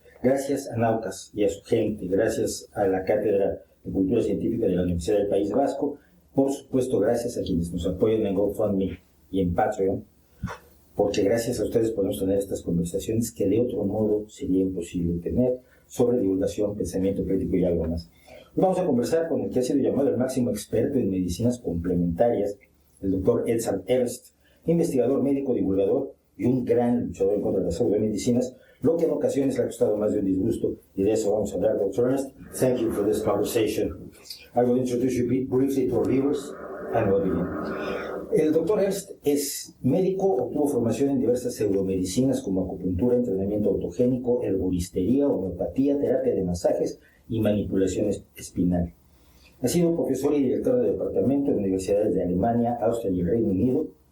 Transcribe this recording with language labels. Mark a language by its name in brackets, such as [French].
[Spanish] Gracias a Naucas y a su gente, gracias a la Cátedra de Cultura Científica de la Universidad del País Vasco, por supuesto gracias a quienes nos apoyan en GoFundMe y en Patreon, porque gracias a ustedes podemos tener estas conversaciones que de otro modo sería imposible tener sobre divulgación, pensamiento crítico y algo más. Hoy vamos a conversar con el que ha sido llamado el máximo experto en medicinas complementarias, el doctor Edzard Ernst, investigador médico, divulgador y un gran luchador en contra de las pseudomedicinas, lo que en ocasiones le ha costado más de un disgusto, y de eso vamos a hablar. [English] Dr. Ernst, thank you for this conversation. I will introduce you briefly to our viewers and we'll begin. [Spanish] El doctor Ernst es médico, obtuvo formación en diversas pseudomedicinas como acupuntura, entrenamiento autogénico, herboristería, homeopatía, terapia de masajes y manipulación espinal. Ha sido profesor y director de departamento en universidades de Alemania, Austria y el Reino Unido.